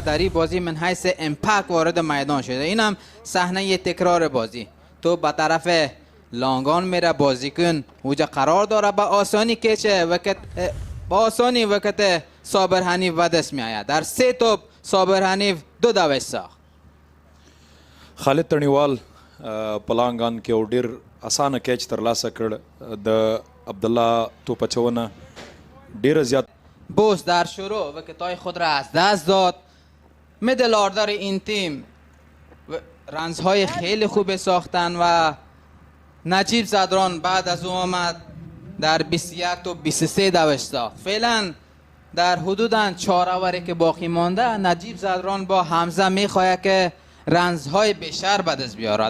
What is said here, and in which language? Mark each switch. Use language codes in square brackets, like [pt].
[fa] در این بازی من حیث امپکت وارد میدان شده. اینم صحنه تکرار بازی. تو به طرف لانگان میره بازیکن اوجا قرار داره به آسانی کیچه وکت با آسانی وکت صابر حنیف به دست میآید. در 3 توپ صابر حنیف 2 دوش ساخت. [ps] خالد تڼیوال په لانګان کې یو ډېر اسانه کیچ ترلاسه کړ. د عبدالله توپ اچونه ډېره زیات. [fa] بوست در شروع وکت‌های خود را از دست داد. میدل آردر این تیم رنزهای خیلی خوب ساختن و نجیب زدران بعد از او آمد در 21 تا 23 دوش ساخت. فعلا در حدود 4 اوری که باقی مانده نجیب زدران با حمزه میخواهد که رنزهای بیشتر به دست بیاره.